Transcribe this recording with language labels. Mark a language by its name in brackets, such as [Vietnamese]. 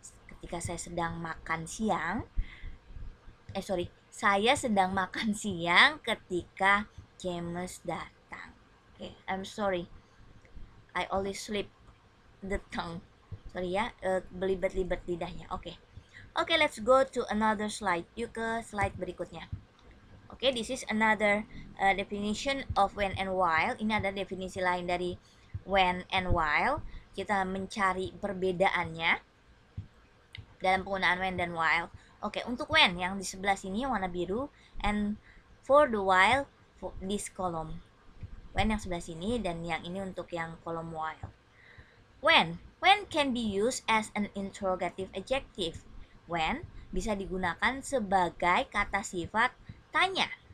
[Indonesian] Ketika saya sedang makan siang, saya sedang makan siang ketika James datang. [English] Okay, I'm sorry. I always slip the tongue. Sorry [Indonesian] ya, belibet-libet lidahnya. [English] Oke, let's go to another slide. [Indonesian] Yuk ke slide berikutnya. [English] Oke, this is another definition of when and while. [Indonesian] Ini ada definisi lain dari when and while. Kita mencari perbedaannya dalam penggunaan when dan while. Oke, untuk when yang di sebelah sini warna biru, [English] and for the while for this column. [Indonesian] When yang sebelah sini dan yang ini untuk yang kolom while. [English] When can be used as an interrogative adjective. [Indonesian] When bisa digunakan sebagai kata sifat tanya.